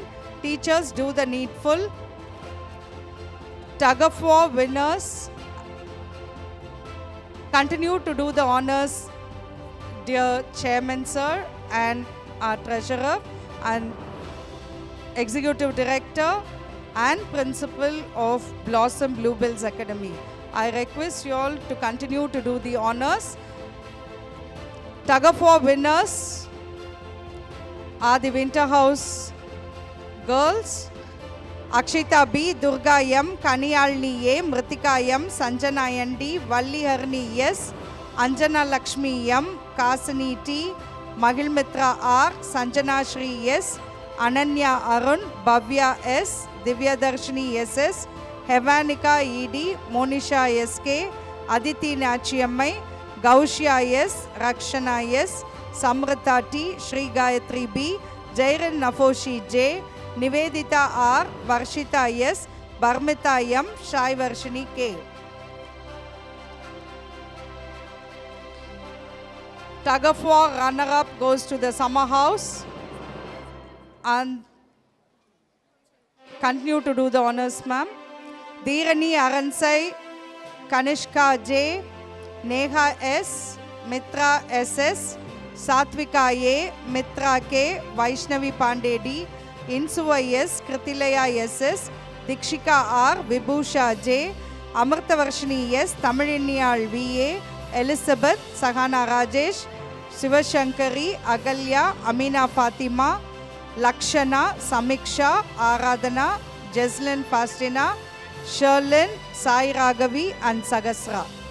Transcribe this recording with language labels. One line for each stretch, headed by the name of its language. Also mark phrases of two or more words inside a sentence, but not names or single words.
English: Teachers, do the needful. Tug of war winners, continue to do the honors, dear Chairman Sir and our Treasurer and Executive Director and Principal of Blossom Bluebells Academy. I request you all to continue to do the honors. Tug of war winners are the Winter House girls. Akshita B, Durga M, Kaniyalni A, Mritika M, Sanjana N.D, Valliharni S, Anjana Lakshmi M, Kasani T, Mahil Mitra R, Sanjana Shri S, Ananya Arun, Bhavya S, Divya Darshini SS, Hevanika ED, Monisha SK, Aditi Nachiammai, Gaushya S, Rakshana S, Samrita T, Shri Gayatri B, Jairan Nafoshi J, Nivedita R, Varshita S, Barmita M, Shai Varshini K. Tug of war runner-up goes to the Summer House and continue to do the honors, ma'am. Dheerani Aransai, Kanishka J, Neha S, Mitra SS, Satvika A, Mitra K, Vaishnavi Pandey D, Insuva S, Kritilaya SS, Dikshika R, Vibhusha J, Amarthavarshini S, Tamiliniyal VA, Elizabeth, Sahana Rajesh, Sivashankari, Agalya, Amina Fatima, Lakshana, Samiksha, Aradhana, Jeslyn Pastina, Sherlyn, Sai Raghavi and Sagasra.